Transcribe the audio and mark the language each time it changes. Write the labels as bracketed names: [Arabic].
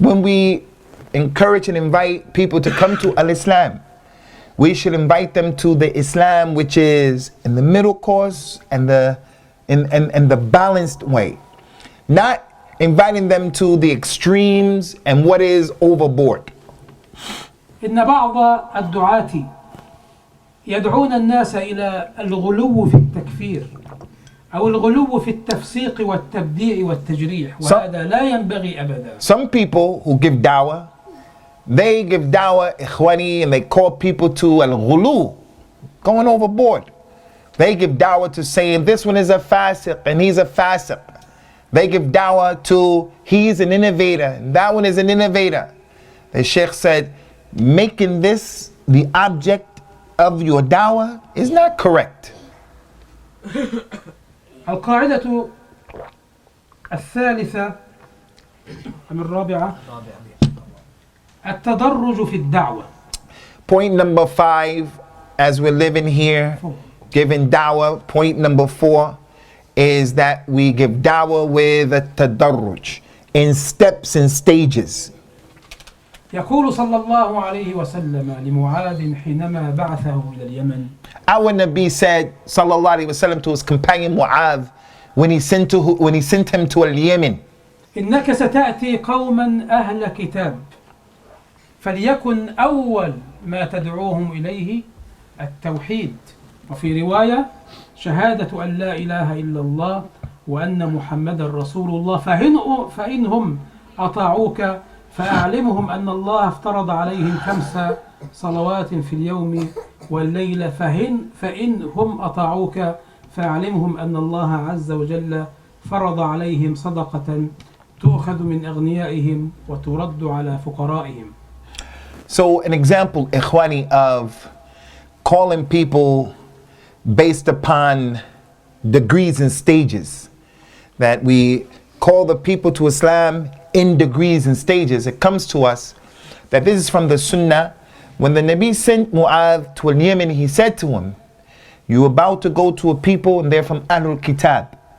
[English] When we encourage and invite people to come to Al-Islam, we should invite them to the Islam which is in the middle course and the balanced way. Not inviting them to the extremes and what is overboard. [Arabic] إن بعض الدعاة يدعون الناس إلى الغلو في التكفير أو الغلو في التفسيق والتبديع والتجريح، وهذا لا ينبغي أبدا. [English] Some people who give dawah, they give dawah ikhwani, and they call people to al-ghulu, going overboard. They give dawah to saying this one is a fasiq and he's a fasiq. They give dawah to he's an innovator and that one is an innovator. The Sheikh said, making this the object of your dawah is not correct. [Arabic] القاعدة الثالثة أم الرابعة؟ التدرج في الدعوة. [English] Point number 5, as we're living here, giving dawah. Point number 4 is that we give dawah with a tadarruj, in steps and stages. [Arabic] يقول صلى الله عليه وسلم لمعاذ حينما بعثه إلى اليمن. [English] Our Nabi said, sallallahu alaihi wasallam, to his companion Mu'adh when he sent him to Yemen. [Arabic] إنك ستأتي قوما أهل كتاب فليكن أول ما تدعوهم إليه التوحيد، وفي رواية شهادة أن لا إله إلا الله وأن محمد رسول الله، فإنهم أطاعوك فأعلمهم أن الله افترض عليهم 5 صلوات في اليوم والليلة، فإنهم أطاعوك فأعلمهم أن الله عز وجل فرض عليهم صدقة تؤخذ من أغنيائهم وترد على فقرائهم. [English] So an example, ikhwani, of calling people based upon degrees and stages, that we call the people to Islam in degrees and stages. It comes to us that this is from the Sunnah. When the Nabi sent Mu'adh to Yemen, he said to him, you're about to go to a people and they're from Ahlul Kitab.